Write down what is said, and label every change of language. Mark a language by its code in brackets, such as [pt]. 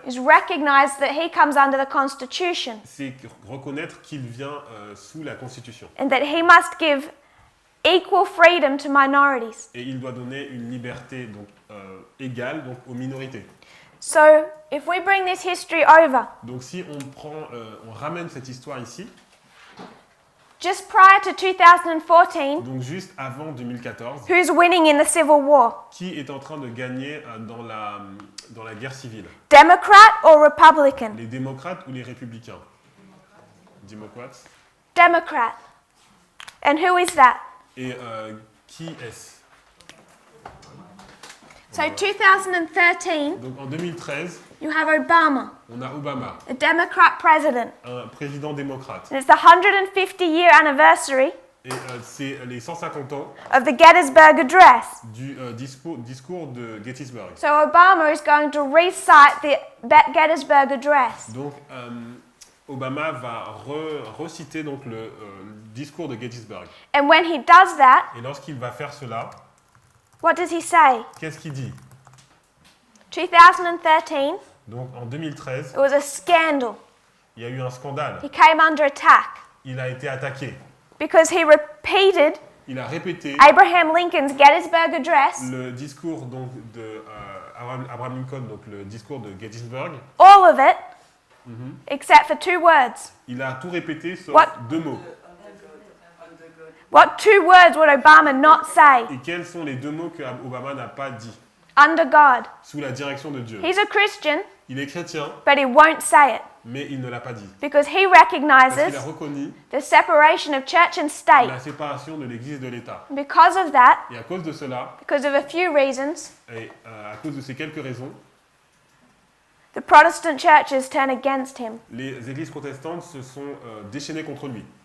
[en] is recognize that he comes under the Constitution [fr] c'est reconnaître qu'il vient sous la Constitution. [en] and that he must give equal freedom to minorities. [fr] Et il doit donner une liberté donc, égale donc, aux minorités. [en] So, if we bring this history over, [fr] Donc si on ramène cette histoire ici, [en] just prior to 2014, [fr] donc juste avant 2014, [en] who's winning in the Civil War? [fr] qui est en train de gagner dans la guerre civile? [en] Democrat or Republican? [fr] Les démocrates ou les républicains? Démocrates. [en] Democrat. And who is that? [fr] Et qui est-ce? [en] So 2013, [fr] Donc en 2013, [en] you have Obama, [fr] on a Obama, [en] a Democrat president. [fr] un président démocrate. [en] And it's the 150-year anniversary [fr] Et c'est les 150 ans [en] of the Gettysburg Address. [fr] du discours de Gettysburg. [en] So Obama is going to recite the Gettysburg Address. [fr] Donc Obama va reciter donc le discours de Gettysburg. [en] And when he does that, [fr] Et lorsqu'il va faire cela, [en] what does he say? [fr] qu'est-ce qu'il dit? [en] 2013, [fr] Donc en 2013, [en] it was a scandal. [fr] il y a eu un scandale. [en] He came under attack [fr] Il a été attaqué. [en] because he repeated [fr] Il a répété [en] Abraham Lincoln's Gettysburg Address, [fr] le discours donc de Abraham Lincoln, donc le discours de Gettysburg. [en] all of it, except for 2 words. [fr] Il a tout répété sauf [en] What? [fr] 2 mots. [en] What 2 words would Obama not say? [fr] Et quels sont les 2 mots que Obama n'a pas dit? [en] Under God. [fr] Sous la direction de Dieu. [en] He's a Christian, [fr] Il est chrétien, [en] but he won't say it [fr] mais il ne l'a pas dit. [en] because he [fr] Parce qu'il [en] recognizes [fr] a reconnu [en] the separation of church and state. [fr] la séparation de l'Église de l'État. [en] Because of that, [fr] Et à cause de cela, [en] because of a few reasons, [fr] et à cause de ces quelques raisons, [en] the Protestant churches turn against him. [fr] les églises protestantes se sont déchaînées contre lui.